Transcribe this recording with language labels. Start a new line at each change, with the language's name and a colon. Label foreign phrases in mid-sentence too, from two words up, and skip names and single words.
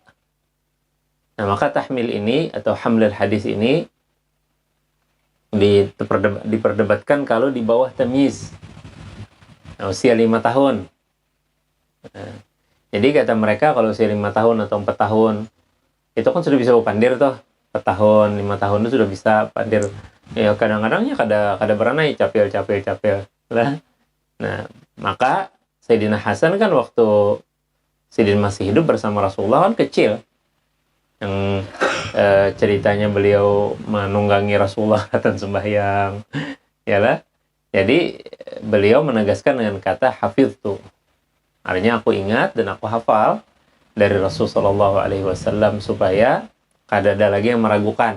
Indonesian: Nah, maka tahmil ini atau
Arabic: حمل الحديث
Indonesian: ini diperdebatkan kalau di bawah tamyiz, usia 5 tahun. Nah, jadi kata mereka kalau usia 5 tahun atau 4 tahun itu kan sudah bisa pandir toh. 4 tahun, 5 tahun itu sudah bisa pandir. Ya kadang-kadang ya
Banjar: kada beranai capil
Indonesian: lah. Nah, maka Sayyidina Hasan kan waktu Sidin masih hidup bersama Rasulullah kan kecil. Yang ceritanya beliau menunggangi Rasulullah dan sembahyang. Yalah. Jadi beliau menegaskan dengan kata hafiztu. Artinya aku ingat dan aku hafal dari Rasulullah SAW supaya kada ada lagi yang meragukan.